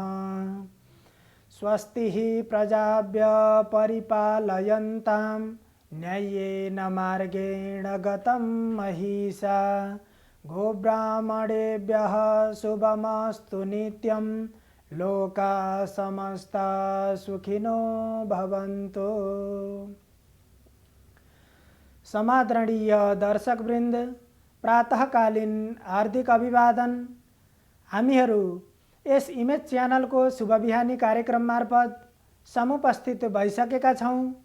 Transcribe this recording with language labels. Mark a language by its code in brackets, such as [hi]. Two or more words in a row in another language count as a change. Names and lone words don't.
[sa] स्वस्ति प्रजाभ्य परिपालयन्तां न्याय्येन मार्गेण गतं महिषा गोब्राह्मणेभ्यः शुभमस्तु नित्यं लोकाः समस्ताः सुखिनो भवन्तु। [ne] समादरणीय दर्शकवृन्द, प्रातःकालीन हार्दिक अभिवादन। हामीहरू यस इमेज च्यानलको शुभ बिहानी कार्यक्रम मार्फत समुपस्थित भइसकेका छौं।